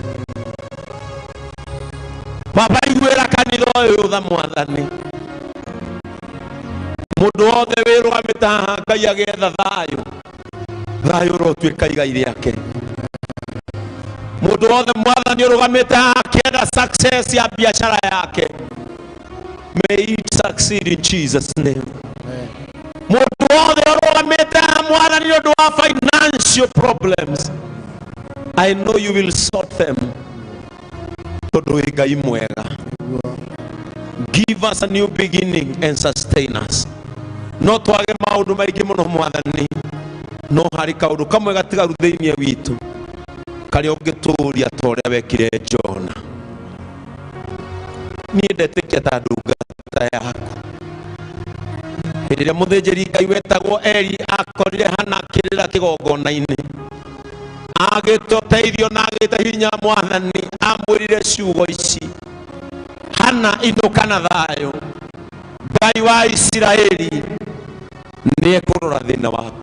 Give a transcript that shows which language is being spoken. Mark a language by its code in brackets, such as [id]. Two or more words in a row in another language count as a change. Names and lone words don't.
[ki] Baba, iguĩra kanitha ũyũ tha Mwathani, mũndũ wothe wĩrũgamĩte haha Ngai agĩetha thayũ, thayũ ũrotuĩka igai rĩake. Mũndũ wothe Mwathani ũrũgamĩte haha akĩenda success ya biacara yake, [en] may it succeed in Jesus name. [ki] Mũndũ wothe ũrũgamĩte haha Mwathani nĩ ũndũ wa [en] financial problems, I know you will sort them, [ki] tondũ wĩ Ngai mwega. [en] Give us a new beginning and sustain us. [ki] No twage maũndũ maingĩ mũno Mwathani, no harĩ kaũndũ kamwe gatigaru thĩinĩ witũ karĩa ũngĩtũũria ta ũrĩa wekire Jona. Niĩ ndetĩkia ta ndungata yaku, hĩndĩ ĩrĩa mũthĩnjĩri Ngai wetagwo Eli akorire Hana akĩrĩra kĩgongona-inĩ, agĩtũteithio na agĩte hinya Mwathani, amwĩrire ciugo ici: Hana, inũka na thayũ, Ngai wa Isiraeli nĩ ekũrora thĩna waku.